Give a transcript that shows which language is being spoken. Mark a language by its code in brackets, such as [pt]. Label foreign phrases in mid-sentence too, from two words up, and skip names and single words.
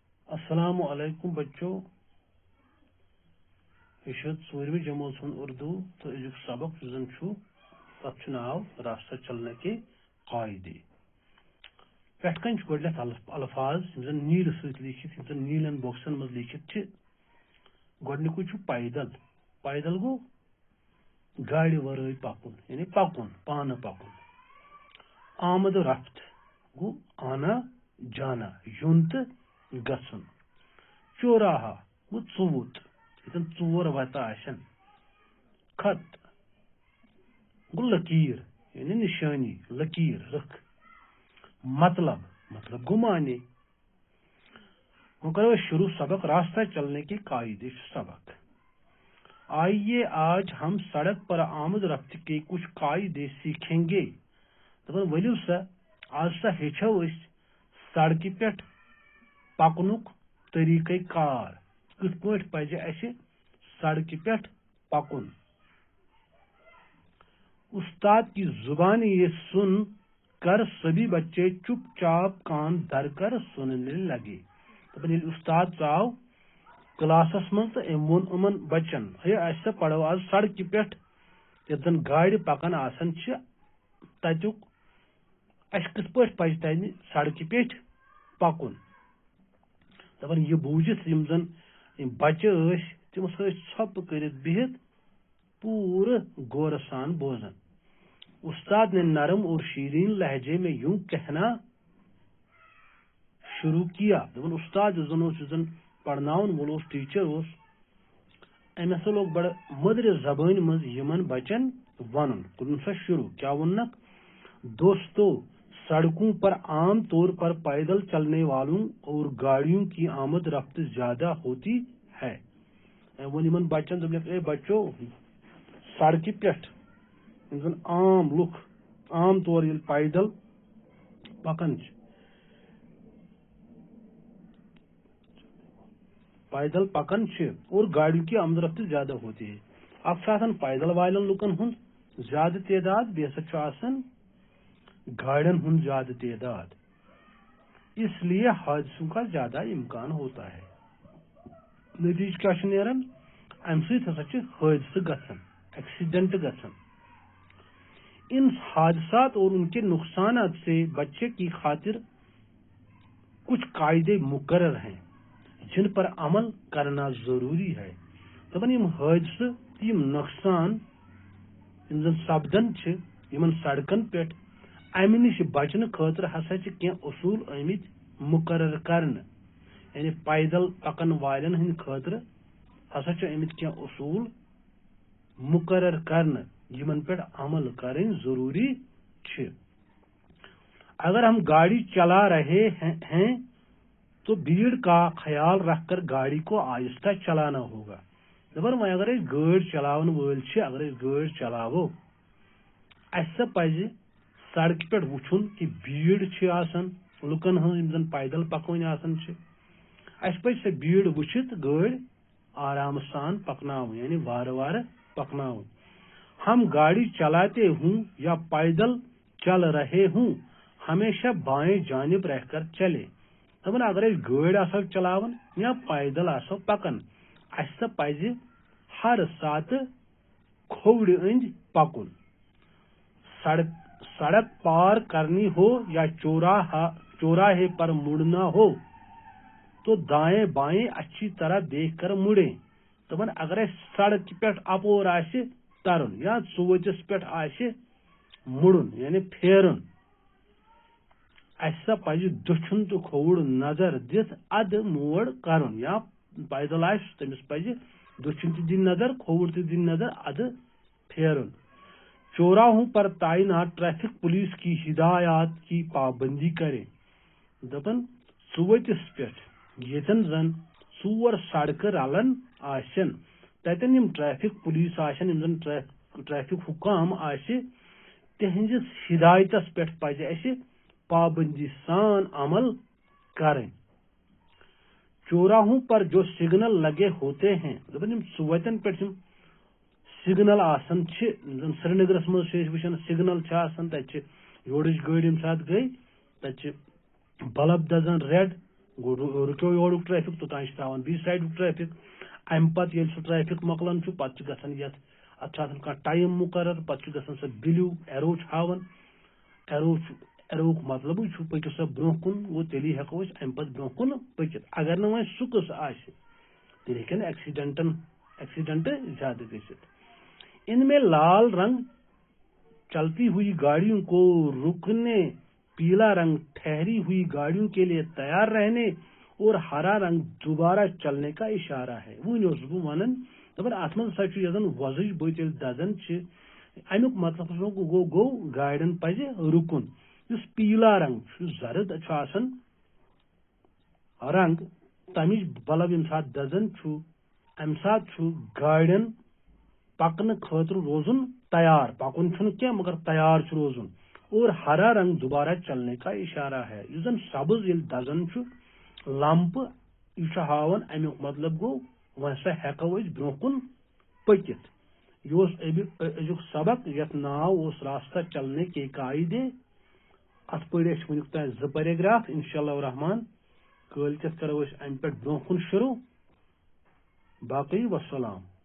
[ar] السلام علیکم [ks] بچوں یہ ژوٗرمہِ جمٲژ ہُنٛد اردو تو أزیُک سبق یُس زن چھُ تتھ چھُ ناو [ur] راستہ چلنے کے قاعدے [ks] پٮ۪ٹھ کَنہِ چھُ گۄڈٕنٮ۪تھ الفاظ یِم زن نیٖلہٕ سۭتۍ لیٖکھِتھ یِم زن نیٖلٮ۪ن بۄکسن منٛز لیٖکھِتھ چھِ گۄڈٕنیُکُے چھُ پیدل پیدل گوٚو گاڑِ ورٲے پکُن یعنی پکُن پانہٕ پکُن آمد رفت گوٚو آنا جانا یُن تہٕ گژھُن چوراہا گوٚو ژوٚوُت ییٚتٮ۪ن ژور وتہٕ آسن خط گوٚو لکیٖر یعنی نشانی لکیٖر رٕکھ مطلب مطلب گوٚو معنے وۄنۍ کرو أسۍ شروع سبق [ur] راستہ چلنے کے قاعدے [ks] چھُ سبق [ur] آئیے آج ہم سڑک پر آمد رفت کے کچھ قاعدے سیکھیں گے [ks] دپان ؤلِو سا آز سا ہیٚچھو أسۍ سڑکہِ پٮ۪ٹھ پکنُک طریٖقے کار کِتھ پٲٹھۍ پزِ اَسہِ سڑکہِ پٮ۪ٹھ پکُن [ur] استاد کی زبان یہ سن کر سبھی بچے چپ چاپ کان دھر کر سننے لگے [ks] دپان ییٚلہِ استاد ژاو کلاسس منٛز تہٕ أمۍ ووٚن یِمن بچن ہے أسۍ سا پرو آز سڑکہِ پٮ۪ٹھ ییٚتہِ زن گاڑِ پکان آسان چھِ تتیُک اَسہِ کِتھ پٲٹھۍ پزِ تمہِ سڑکہِ پیٚٹھۍ پکُن دپان یہِ بوٗزِتھ یِم زن یِم بچہٕ ٲسۍ تِم ٲسۍ ژھۄپہٕ کٔرِتھ بِہِتھ پوٗرٕ غورٕ سان بوزان [ur] استاد نے نرم اور شیرین لہجے میں یوں کہنا شروع کیا [ks] دپان استاد یُس زن پرناون وول اوس ٹیٖچر اوس أمۍ ہسا لوگ بڑٕ مٔدرِ زبٲنۍ منٛز یِمن بچن ونُن کوٚرُن سا [ur] شروع کیا [ks] ووٚننکھ [ur] دوستو سڑکوں پر عام طور پر پیدل چلنے والوں اور گاڑیوں کی آمد رفت زیادہ ہوتی ہے [ks] وۄنۍ یِمن بچن دوٚپنکھ اے بچو سڑکہِ پٮ۪ٹھ یِم زن عام لُکھ عام طور ییٚلہِ پیدل پکان چھِ [ur] اور گاڑیوں کی آمد رفت زیادہ ہوتی ہے [ks] اکھ چھُ آسان پیدل والٮ۪ن لُکن ہُنٛد زیادٕ تعداد بیٚیہِ ہسا چھُ آسان گاڑٮ۪ن ہُنٛد زیادٕ تعداد [ur] اس لیے حادثوں کا زیادہ امکان ہوتا ہے [ks] نتیجہ کیٛاہ چھُ نیران امہِ سۭتۍ ہسا چھِ حٲدثہٕ گژھان ایکسیڈنٹ گژھان [ur] ان حادثات اور ان کے نقصانات سے بچے کی خاطر کچھ قاعدے مقرر ہیں جن پر عمل کرنا ضروری ہے [ks] دپان یِم حٲدثہٕ تہٕ یِم نۄقصان یِم زن سپدان چھِ یِمن سڑکن پٮ۪ٹھ امہِ نِش بچنہٕ خٲطرٕ ہسا چھِ کینٛہہ اصوٗل آمٕتۍ مقرر کرنہٕ یعنی پیدل پکن والٮ۪ن ہٕنٛدِ خٲطرٕ ہسا چھِ آمٕتۍ کینٛہہ اصوٗل مقرر کرنہٕ یِمن پٮ۪ٹھ عمل کرٕنۍ ضروری چھِ [ur] اگر ہم گاڑی چلا رہے ہیں تو بھیڑ کا خیال رکھ کر گاڑی کو آہستہ چلانا ہوگا [ks] دپان وۄنۍ اگر أسۍ گٲڑۍ چلاون وٲلۍ چھِ اگر أسۍ گٲڑۍ چلاوو اَسہِ سا پزِ سڑکہِ پٮ۪ٹھ وٕچھُن کہِ بھیڑ چھِ آسان لُکن ہٕنٛز یِم زن پیدل پکوٕنۍ آسان چھِ اَسہِ پزِ سۄ بھیڑ وٕچھِتھ گٲڑۍ آرام سان پکناوٕنۍ یعنی وارٕ وارٕ پکناوٕنۍ [ur] ہم گاڑی چلاتے ہوں یا پیدل چل رہے ہوں ہمیشہ بائیں جانب رہ کر چلے [ks] دپان اگر أسۍ گٲڑۍ آسو چلاوان یا پیدل آسو پکان اَسہِ سا پزِ ہر ساتہٕ کھووُرِ أنٛدۍ پکُن [ur] سڑک پار کرنی ہو یا چوراہے پر مڑنا ہو تو دائیں بائیں اچھی طرح دیکھ کر مڑیں دپان اگر اَسہِ [ks] سڑکہِ پٮ۪ٹھ اپور آسہِ ترُن یا ژوٚوُتِس پٮ۪ٹھ آسہِ مُڑُن یعنی پھیرُن اَسہِ سا پزِ دٔچھُن تہٕ کھووُر نظر دِتھ اَدٕ موڑ کرُن یا پیدل آسہِ تٔمِس پزِ دٔچھُن تہِ دِنۍ نظر کھووُر تہِ دِنۍ نظر اَدٕ پھیرُن [ur] چوراہوں پر تعینات ٹریفک پولیس کی ہدایات کی پابندی کرے [ks] دپان ژوٚوُتِس پٮ۪ٹھ ییٚتٮ۪ن زن ژور سڑکہٕ رلان آسن تتٮ۪ن یِم ٹریفک پولیس آسن یِم زن ٹریفک حکام آسہِ تِہنٛدِس ہدایتس پٮ۪ٹھ پزِ اَسہِ پابندی سان عمل کرٕنۍ [ur] چوراہوں پر جو سگنل لگے ہوتے ہیں [ks] دپان یِم ژوٚوَتٮ۪ن پٮ۪ٹھ یِم سگنل آسان چھِ یِم زن سرینگرس منٛز چھِ أسۍ وٕچھان سگنل چھِ آسان تتہِ چھِ یورٕچ گٲڑۍ ییٚمہِ ساتہٕ گٔے تتہِ چھِ بلب دزان ریڈ گو رکو یورک ٹریفک توتان تراوان بیس سائڈک ٹریفک ام پتہ ییٚلہِ سُہ ٹریفک مۄکلان چھُ پتہٕ چھُ گژھان یتھ اتھ چھُ آسان کانٛہہ ٹایم مقرر پتہٕ چھُ گژھان سۄ [en] blue arrow [ks] چھُ ہاوان ایروک مطلبٕے چھُ پٔکِو سا برونٛہہ کُن گوٚو تیٚلی ہٮ۪کو أسۍ امہِ پتہٕ برونٛہہ کُن پٔکِتھ اگر نہٕ وۄنۍ سُہ قٕصہٕ آسہِ تیٚلہِ ہٮ۪کن ایکسیڈنٹ زیادٕ گٔژھِتھ [ur] ان میں لال رنگ چلتی ہوئی گاڑیوں کو رکنے پیلا رنگ ٹھہری ہوئی گاڑیوں کے لیے تیار رہنے اور ہرا رنگ دوبارہ چلنے کا اشارہ ہے [ks] وُنۍ اوسُس بہٕ وَنان دَپان اَتھ منٛز ہسا چھُ یۄس زن وۄزٕج بٔتۍ ییٚلہِ دزان چھِ امیُک مطلب گوٚو گاڑٮ۪ن پزِ رُکُن یُس پیلا رنگ چھُ زرد چھُ آسان رنگ تمِچ بلب ییٚمہِ ساتہٕ دزان چھُ امہِ ساتہٕ چھُ گاڑٮ۪ن پکنہٕ خٲطرٕ روزُن تیار پکُن چھُنہٕ کینٛہہ مگر تیار چھُ روزُن [ur] اور ہرا رنگ دوبارہ چلنے کا اشارہ ہے [ks] یُس زن سبز ییٚلہِ دزان چھُ لمپہٕ یہِ چھُ ہاوان امیُک مطلب گوٚو وۄنۍ ہسا ہٮ۪کو أسۍ برونٛہہ کُن پٔکِتھ یہ اوس أزیُک سبق یتھ ناو اوس [ur] راستہ چلنے کے قاعدے [ks] اتھ پٔرۍ أسۍ وٕنیُک تام 2 پیراگراف انشاءاللہ الرحمان کٲلۍکٮ۪تھ کرو أسۍ امہِ پٮ۪ٹھ برونٛہہ کُن شروع باقٕے وسلام